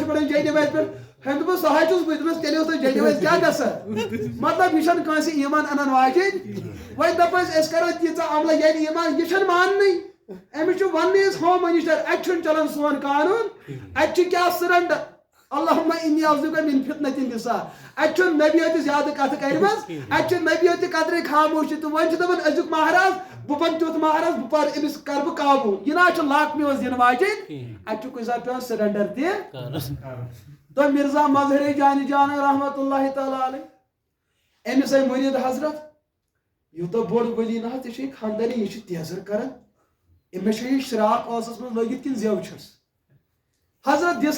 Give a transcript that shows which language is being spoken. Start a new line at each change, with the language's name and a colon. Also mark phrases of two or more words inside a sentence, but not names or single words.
Kashmiri: پران جاے نمازِ پٮ۪ٹھ ہیٚمۍ دوٚپُس سۄ چھُس بٕے دوٚپمَس تیٚلہِ اوس تۄہہِ جاے نمازِ کیٛاہ گژھان مطلب یہِ چھنہٕ کٲنٛسہِ ایٖمان انان واجیٚنۍ وۄنۍ دپ أسۍ کرو تیٖژاہ عملہ ییٚلہِ ایٖمان یہِ چھنہٕ ماننٕے أمِس چھُ وننٕے أسۍ
English: home minister
Kashmiri: اتہِ چھُنہٕ چلان سون قانوٗن اتہِ چھُ کیٛاہ سرنڈر
Arabic: اللہُمہ اِنی اعوذ من فتنة النساء
Kashmiri: اتہِ چھُنہٕ نبیو تہِ زیادٕ کتھٕ کرِمژ اتہِ چھُ نبیو تہِ قدرے خاموشی تہٕ وۄنۍ چھُ دپان أزیُک مہراز بہٕ بنہٕ تیُتھ مہراز بہٕ پرٕ أمِس کرٕ بہٕ قابوٗ یہِ نہ چھُ لاکمہِ منٛز دِنہٕ واجیٚنۍ اتہِ چھُ کُنہِ ساتہٕ پیٚوان سرنڈر تہِ تہٕ مرزا مظہر جانہِ جان رحمتہ اللہ تعالیٰ علیہ أمِس آیہِ مُریٖد حضرت یوٗتاہ بوٚڑ ؤلی نہ حظ ژےٚ چھے خاندٲنی یہِ چھِ تیزر کران أمِس چھا یہِ شراک ٲسس منٛز لٲگِتھ کِنہٕ زٮ۪و چھس حضرت دِس